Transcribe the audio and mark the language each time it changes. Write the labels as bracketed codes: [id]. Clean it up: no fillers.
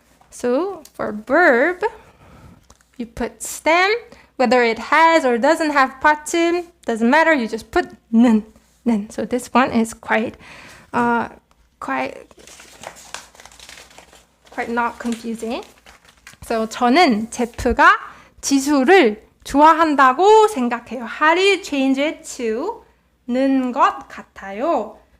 [en] So for verb, you put stem, whether it has or doesn't have 받침, doesn't matter, you just put 는. So this one is quite not confusing. [ko] So 저는 제프가 지수를 좋아한다고 생각해요. [en] How do you change it to 는 것 같아요?